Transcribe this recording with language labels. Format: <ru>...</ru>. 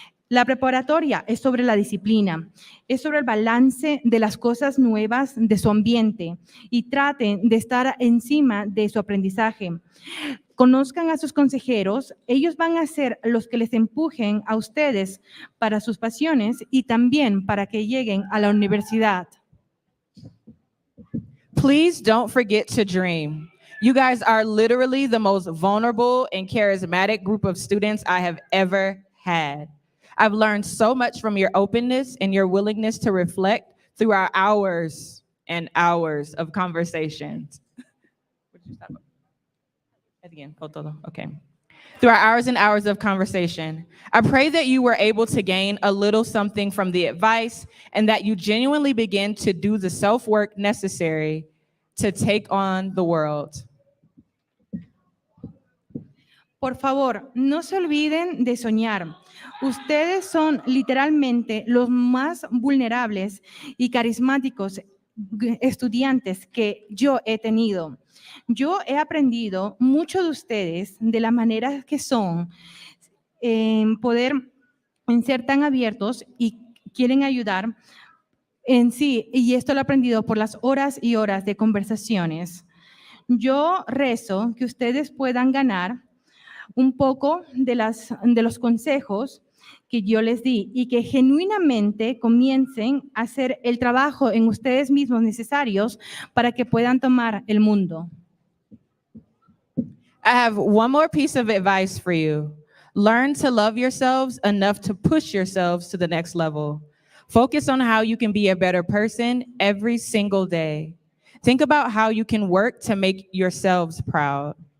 <es>La preparatoria es sobre la disciplina, es sobre el balance de las cosas nuevas de su ambiente y traten de estar encima de su aprendizaje. Conozcan a sus consejeros, ellos van a ser los que les empujen a ustedes para sus pasiones y también para que lleguen a la universidad.</es> <en>Please don't forget to dream. You guys are literally the most vulnerable and charismatic group of students I have ever had. I've learned so much from your openness and your willingness to reflect through our hours and hours of conversations. What did you stop? Again, todo. Okay. Through our hours and hours of conversation. I pray that you were able to gain a little something from the advice and that you genuinely begin to do the self-work necessary to take on the world.</en> <es>Por favor, no se olviden de soñar. Ustedes son literalmente los más vulnerables y carismáticos estudiantes que yo he tenido. Yo he aprendido mucho de ustedes, de la manera que son, en poder en ser tan abiertos y quieren ayudar en sí, y esto lo he aprendido por las horas y horas de conversaciones. Yo rezo que ustedes puedan ganar un poco de los consejos que yo les di y que genuinamente comiencen a hacer el trabajo en ustedes mismos necesarios para que puedan tomar el mundo.</es> <en>I have one more piece of advice for you. Learn to love yourselves enough to push yourselves to the next level. Focus on how you can be a better person every single day. Think about how you can work to make yourselves proud.</en>